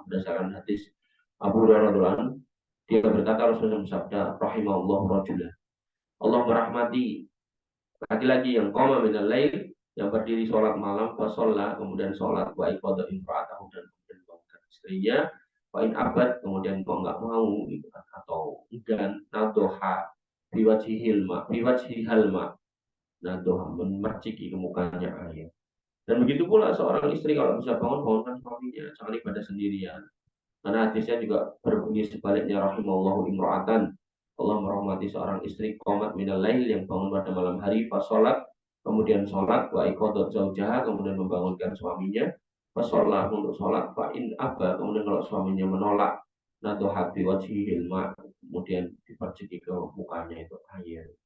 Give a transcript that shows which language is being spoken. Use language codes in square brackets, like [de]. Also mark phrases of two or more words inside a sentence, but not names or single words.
[id] Berdasarkan hadis Abu Hurairah [ar] رضي الله عنه, [id] dia berkata, Rasulullah bersabda, [ar] رحم الله رجلا. [id] Allah merahmati laki-laki yang [ar] قام من الليل, [id] yang berdiri sholat malam, fasolla, kemudian sholat, [ar] وأيقظ امرأته, [id] dan kemudian bangunkan istrinya, [ar] وإن أبى, [id] kemudian kok nggak mau gitu kan, atau enggan, [ar] نضح بوجهها الماء, [id] nadoha, memerciki ke mukanya air. Dan begitu pula seorang istri kalau bisa bangun, bangunkan suaminya, jangan ibadah sendirian. Karena hadisnya juga berbunyi sebaliknya, [ar] رحم الله امرأة, [id] Allah merahmati seorang istri [ar] قامت من الليل, [id] yang bangun pada malam hari, pas sholat, kemudian sholat, [ar] وأيقظت زوجها, [id] kemudian membangunkan suaminya, pas sholat, untuk sholat, [ar] فإن أبى, [id] kemudian kalau suaminya menolak, [ar] نضحت بوجهه الماء, [id] kemudian diperciki ke mukanya itu air.